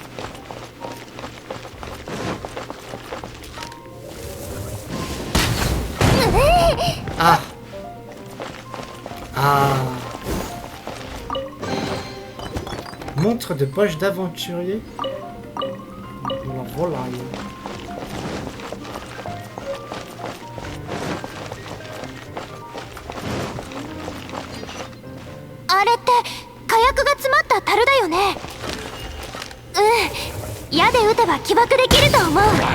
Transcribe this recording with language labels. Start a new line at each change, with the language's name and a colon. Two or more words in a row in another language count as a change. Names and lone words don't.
French: Ah! Ah! Montre de poche d'aventurier. La volaille.
Japanese: あれって火薬が詰まった樽だよね。うん、矢で撃てば起爆できると思う。